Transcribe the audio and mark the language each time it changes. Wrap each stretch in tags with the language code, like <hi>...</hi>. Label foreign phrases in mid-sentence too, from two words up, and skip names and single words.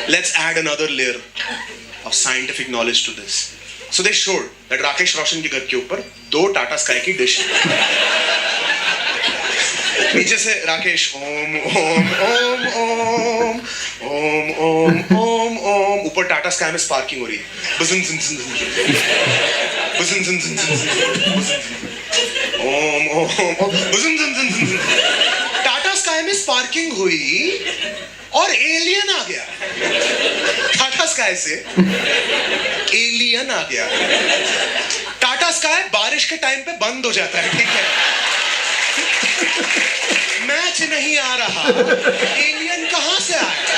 <en>Let's add another layer of scientific knowledge to this. so they showed that</en> <hi>राकेश रोशन के घर के ऊपर 2 टाटा स्काई की डिश. नीचे से राकेश ओम ओम ओम ओम ओम ओम ओम ओम, ऊपर टाटा स्काई में स्पार्किंग हो रही है. बुजुन जुन जुन बुजुन जुन जुन ओम ओम ओम बुजुन जुन जुन. टाटा स्काई में स्पार्किंग हुई और एलियन आ गया. टाटा स्काई से एलियन आ गया. टाटा स्काई बारिश के टाइम पे बंद हो जाता है, ठीक है? मैच नहीं आ रहा, एलियन कहां से आया?</hi>